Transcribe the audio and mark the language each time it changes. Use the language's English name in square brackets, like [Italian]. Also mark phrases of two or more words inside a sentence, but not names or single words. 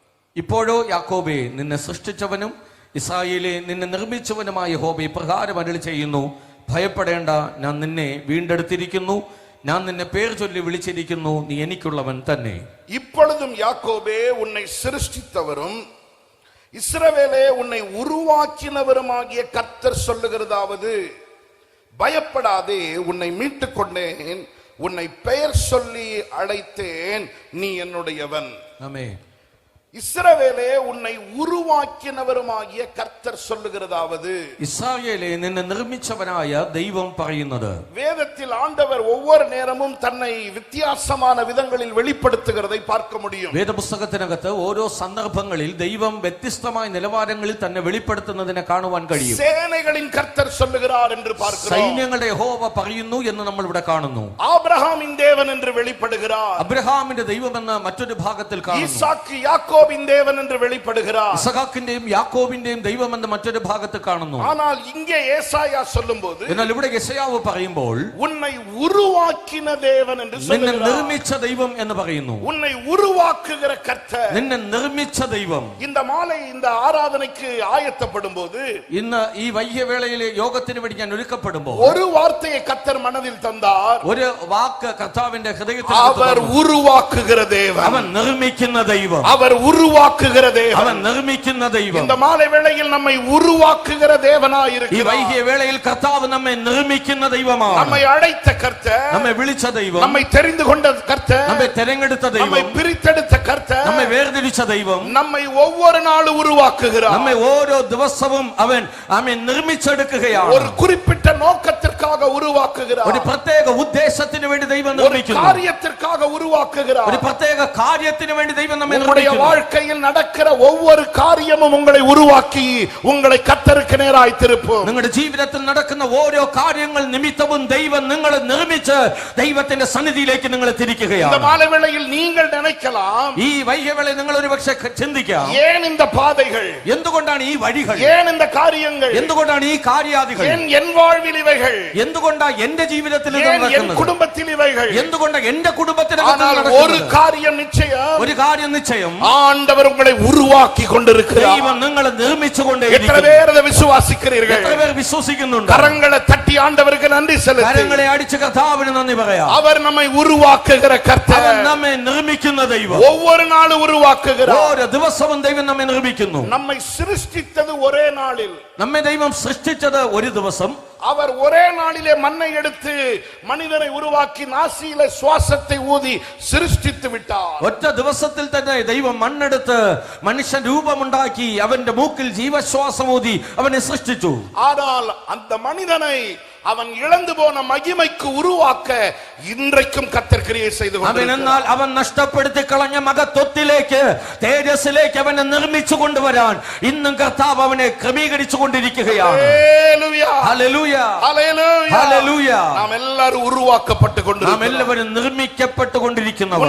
[Malayalam] ഇപ്പോഴോ യാക്കോബേ, നിന്നെ സൃഷ്ടിച്ചവനും ഇസ്രായേലെ നിന്നെ നിർമ്മിച്ചവനുമായ യഹോവ ഇപ്രകാരം അരുളി ചെയ്യുന്നു, ഭയപ്പെടേണ്ട, ഞാൻ നിന്നെ വീണ്ടെടുത്തിരിക്കുന്നു, ഞാൻ നിന്നെ പേർ ചൊല്ലി വിളിച്ചിരിക്കുന്നു, നീ എനിക്കുള്ളവൻ തന്നെ. [Tamil] இப்பொழுதும் யாக்கோபே, உன்னை சிருஷ்டித்தவரும் இஸ்ரவேலே உன்னை உருவாக்கினவருமாகிய கர்த்தர் சொல்லுகிறதாவது, பயப்படாதே, உன்னை மீட்டுக் கொண்டேன், உன்னை பெயர் சொல்லி அழைத்தேன், நீ என்னுடையவன். ஆமென். இஸ்ரவேலே உன்னை உருவாக்கினவருமாகிய கர்த்தர் சொல்லுகிறதாவது, [Malayalam] இஸ்ராயேலே നിന്നെ നിർമ്മിച്ചവനായ ദൈവം പറയുന്നത്. [Tamil] வேதத்தில் ஆண்டவர் ஒவ்வொரு நேரமும் தன்னை வித்தியாசமான விதங்களில் வெளிப்படுத்துகிறதை பார்க்க முடியும். [Malayalam] വേദപുസ്തകത്തിനകത്ത് ഓരോ സന്ദർഭങ്ങളിൽ ദൈവം വ്യത്യസ്തമായ നിലവാരങ്ങളിൽ തന്നെ വെളിപ്പെടുത്തുന്നതിനെ കാണുവാൻ കഴിയും. [Tamil] சேனைகளின் கர்த்தர் சொல்லுகிறார் என்று பார்க்கிறோம். [Malayalam] സൈന്യങ്ങളുടെ യഹോവ പറയുന്നു എന്ന് നമ്മൾ ഇവിടെ കാണുന്നു. [Tamil] ஆபிரகாமின் தேவன் என்று வெளிப்படுகிறார். [Malayalam] അബ്രഹാമിന്റെ ദൈവമെന്ന് മറ്റൊരു ഭാഗത്തിൽ കാണുന്നു. [Tamil] ஈசாக்கு யாக்கோபின் தேவன் என்று வெளிப்படுகிறார். [Malayalam] ഇസഹാക്കിന്റെയും യാക്കോബിന്റെയും ദൈവമെന്ന് മറ്റൊരു ഭാഗത്ത് കാണുന്നു. [Tamil] ஆனால் இங்கே ஏசாயா சொல்லும்போது, [Malayalam] എന്നാൽ ഇവിടെ യെശയ്യാവ് പറയുമ്പോൾ [Tamil] உன்னை உருவாக்கின தேவன் என்று [Malayalam] നിന്നെ [Tamil] சொல்லுகிறார். [Malayalam] നിർമ്മിച്ച ദൈവം എന്ന് പറയുന്നു. [Tamil] உன்னை உருவாக்குகிற கர்த்தர். [Malayalam] നിന്നെ നിർമ്മിച്ച ദൈവം. [Tamil] இந்த മാலை இந்த ஆராதனைக்கு ஆயத்தப்படும்போது, [Malayalam] ഇന്ന് ഈ വൈകിയവേളയിലെ യോഗത്തിന് വേണ്ടി ഞാൻ ഒരുക്കപ്പെടുമ്പോൾ [Tamil] ஒரு வார்த்தையை கர்த்தர் மனதில் தந்தார். [Malayalam] ഒരു വാക്ക് കർത്താവിന്റെ ഹൃദയത്തിൽ [Tamil] அவர் உருவாக்குகிற தேவன். [Malayalam] അവൻ നിർമ്മിക്കുന്ന ദൈവം. [Tamil] அவர் உருவாக்குகிற தேவன். [Malayalam] അവൻ നിർമ്മിക്കുന്ന ദൈവം. [Tamil] இந்த மாலை வேளையில் நம்மை உருவாக்குகிற தேவனாய் [Malayalam] ഈ [Tamil] இருக்கிறார். [Malayalam] വൈകിയ വേളയിൽ കർത്താവ് നമ്മെ നിർമ്മിക്കുന്ന ദൈവമാണ്. [Tamil] நம்மை அழைத்த கர்த்தர், [Malayalam] നമ്മെ വിളിച്ച ദൈവം, [Tamil] நம்மை தெரிந்து கொண்ட கர்த்தர், [Malayalam] നമ്മെ തെരഞ്ഞെടുത്ത [Tamil] நம்மை [Malayalam] ദൈവം, [Tamil] பிரித்தெடுத்த கர்த்தர், [Malayalam] നമ്മെ വേർതിരിച്ച ദൈവം, [Tamil] நம்மை ஒவ்வொரு நாளும் உருவாக்குகிறார். [Malayalam] നമ്മെ ഓരോ ദിവസവും അവൻ നിർമ്മിച്ചെടുക്കുകയാണ്. [Tamil] ஒரு குறிப்பிட்ட நோக்கத்திற்காக உருவாக்குகிறார். [Malayalam] ഒരു പ്രത്യേക ഉദ്ദേശത്തിന് വേണ്ടി ദൈവം [Tamil] ஒரு [Malayalam] നിർമ്മിക്കുന്നു. [Tamil] காரியத்திற்காக உருவாக்குகிறார். [Malayalam] ഒരു പ്രത്യേക കാര്യത്തിന് വേണ്ടി ദൈവം നമ്മെ [Tamil] உங்களுடைய [Malayalam] നിർമ്മിക്കുന്നു. [Tamil] வாழ்க்கையில் நடக்கிற ஒவ்வொரு காரியமும் உங்களை உருவாக்கி உங்களை கர்த்தருக்கு நேராய் திருப்பும். [Malayalam] നിങ്ങളുടെ ജീവിതത്തിൽ നടക്കുന്ന ഓരോ കാര്യങ്ങൾ നിമിത്തവും ദൈവം നിങ്ങളെ നിർമ്മിച്ച് ദൈവത്തിന്റെ സന്നിധിയിലേക്ക് നിങ്ങളെ [Tamil] இந்த [Malayalam] തിരിക്കുകയാണ്. [Tamil] மாலை வேளையில் நீங்கள் நினைக்கலாம், [Malayalam] ഈ വൈകിയവേളയിൽ നിങ്ങൾ ഒരു പക്ഷേ ചിന്തിക്കാം, [Tamil] ஏன் இந்த பாதைகள், [Malayalam] എന്തുകൊണ്ടാണ് ഈ വഴികൾ, [Tamil] ஏன் இந்த காரியங்கள், [Malayalam] എന്തുകൊണ്ടാണ് ഈ കാര്യാദികൾ, [Tamil] ஏன் என் வாழ்வில் இவைகள், [Malayalam] എന്തുകൊണ്ടാണ് എന്റെ ജീവിതത്തിൽ ഇത് [Tamil] ஏன் என் [Malayalam] നടക്കുന്നത്, [Tamil] குடும்பத்தில் இவைகள். [Malayalam] എന്തുകൊണ്ടാണ് എന്റെ കുടുംബത്തിന് [Tamil] ஆனால் ஒரு காரியம் நிச்சயம், [Malayalam] ഒരു കാര്യം നിശ്ചയം, [Tamil] ஆண்டவர் உங்களை உருவாக்கி கொண்டிருக்கிறார். [Malayalam] ദൈവം നിങ്ങളെ [Tamil] எத்தனை [Malayalam] നിർമ്മിച്ചുകൊണ്ടേയിരിക്കുന്നു. [Tamil] பேர் அதை விசுவாசிக்கிறீர்கள்? [Malayalam] എത്ര പേർ വിശ്വസിക്കുന്നുണ്ട്? [Tamil] கரங்களை தட்டி ஆண்டவருக்கு நன்றி செலுத்து. [Malayalam] കരങ്ങളെ അടിച്ച് കർത്താവിന് നന്ദി പറയാം. [Tamil] அவர் நம்மை உருவாக்குகிற [Malayalam] അവൻ [Tamil] கர்த்தர். [Malayalam] നമ്മെ നിർമ്മിക്കുന്ന ദൈവം. [Tamil] ஒவ்வொரு நாளும் உருவாக்குகிறார். [Malayalam] ഓരോ ദിവസവും ദൈവം നമ്മെ നിർമ്മിക്കുന്നു. [Tamil] நம்மை சிருஷ்டித்தது ஒரே நாளில். [Malayalam] നമ്മെ ദൈവം സൃഷ്ടിച്ചത് ഒരു ദിവസം. [Tamil] அவர் ஒரே நாளிலே மண்ணை எடுத்து மனிதனை உருவாக்கி நாசியிலே சுவாசத்தை ஊதி சிருஷ்டித்து விட்டார். [Malayalam] ഒറ്റ ദിവസത്തിൽ തന്നെ ദൈവം മണ്ണെടുത്ത് മനുഷ്യൻ രൂപമുണ്ടാക്കി അവന്റെ മൂക്കിൽ ജീവശ്വാസം ഊതി അവനെ സൃഷ്ടിച്ചു. [Tamil] ஆனால் அந்த மனிதனை அவன் இழந்து போன மகிமைக்கு உருவாக்க இன்றைக்கும் கர்த்தர் கிரியை செய்து கொண்டிருக்கிறார். [Malayalam] എന്നാൽ അവൻ നഷ്ടപ്പെടുത്തി കളഞ്ഞ മഹത്വത്തിലേക്ക്, തേജസ്സിലേക്ക് അവനെ നിർമ്മിച്ചു കൊണ്ടുവരാൻ ഇന്നും കർത്താവ് അവനെ ക്രമീകരിച്ചു കൊണ്ടിരിക്കുകയാണ്. ഹല്ലേലൂയ, ഹല്ലേലൂയ, ഹല്ലേലൂയ, ഹല്ലേലൂയ. നാം എല്ലാവരും ഉരുവാക്കപ്പെട്ടു നാം കൊണ്ടിരിക്കുന്നു. എല്ലാവരും നിർമ്മിക്കപ്പെട്ടുകൊണ്ടിരിക്കുന്നവർ.